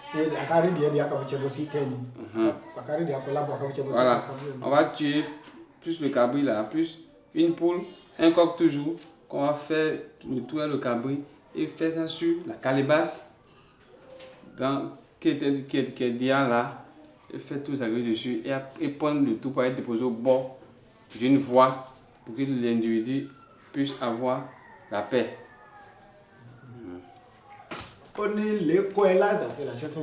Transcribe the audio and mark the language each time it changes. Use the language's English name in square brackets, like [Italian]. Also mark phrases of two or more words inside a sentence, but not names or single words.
[French] Voilà, on va tuer plus le cabri là, plus une poule, un coq toujours, qu'on va faire nettoyer le cabri et faire ça sur la calebasse qui est déjà là, et faire tout ça dessus et prendre le tout pour être déposé au bord d'une voie pour que l'individu puisse avoir la paix. [Yoruba] Oni le ko ela za [French] c'est la chanson.